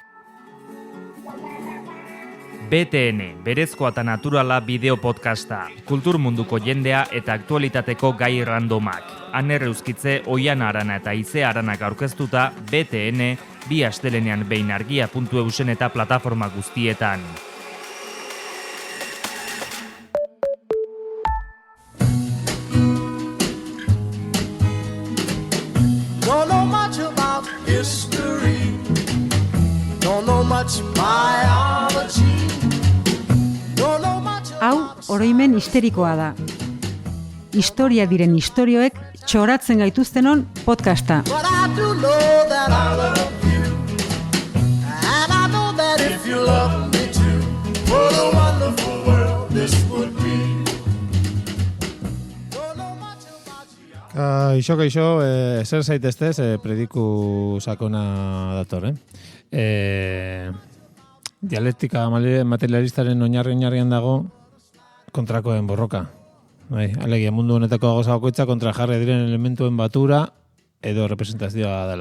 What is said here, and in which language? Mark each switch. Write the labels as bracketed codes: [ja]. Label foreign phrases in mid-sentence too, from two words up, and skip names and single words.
[eu] BTN, berezkoa eta naturala bideo podcasta. Kultur munduko jendea eta aktualitateko gai randomak. Aner Euskitze, Oiana Arana eta Ize Aranak aurkeztuta BTN, bi astelenean behin argia.eusen eta plataforma guztietan. [en] Don't know much about history. Don't know much biology. Don't know much [eu] Hau, oroimen histerikoa da. Historia diren istorioek txoratzen gaituztenon podcasta. [en] But I do know that I love you. And I know that if you love me too, what a wonderful world this would be. Don't know much about you. [eu] Kaixo, eser zaiteztez, prediku sakona dator, dialektika materialistaren oinarrian dago kontrakoen borroka. Bai, alegia mundu honetako gauza bakoitza kontra jarri diren elementuen batura edo representazioa dela.